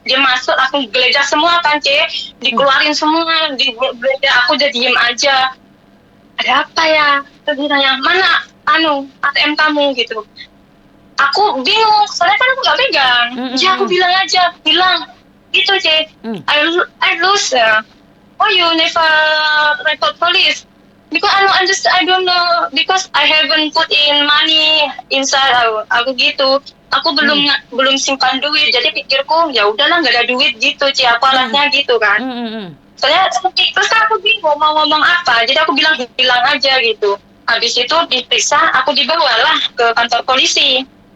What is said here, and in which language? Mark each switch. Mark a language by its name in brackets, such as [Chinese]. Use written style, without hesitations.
[Indonesian] Dia masuk, aku geledah semua kan, dikeluarin semua, digeledah. Aku udah diem aja. Ada apa ya? Terus dia tanya, mana ATM kamu gitu. Aku bingung, soalnya kan aku nggak pegang. Jadi aku bilang aja, gitu [English] I lose. Oh, you never report police? Because I don't know, because I haven't put in money inside. [Indonesian] Aku gitu. Aku belum simpan duit, jadi pikirku ya udahlah nggak ada duit gitu, apa alahnya gitu kan. Soalnya terus kan aku bingung mau ngomong apa, jadi aku bilang aja gitu. Habis itu diperiksa, aku dibawalah ke kantor polisi.